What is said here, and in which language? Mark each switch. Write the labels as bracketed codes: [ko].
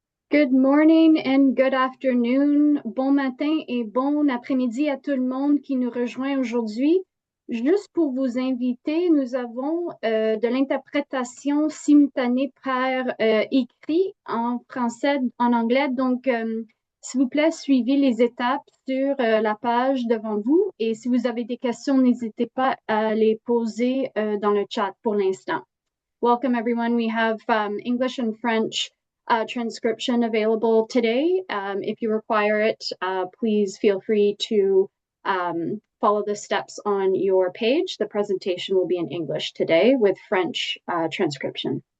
[en] Good morning and good afternoon. [fr] Bon matin et bon après-midi à tout le monde qui nous rejoint aujourd'hui. Juste pour vous inviter, nous avons de l'interprétation simultanée par écrit en français, en anglais. Donc, s'il vous plaît, suivez les étapes sur la page devant vous. Et si vous avez des questions, n'hésitez pas à les poser dans le chat pour l'instant. [en] Welcome, everyone. We have English and French transcription available today. If you require it, please feel free to follow the steps on your page. The presentation will be in English today with French transcription.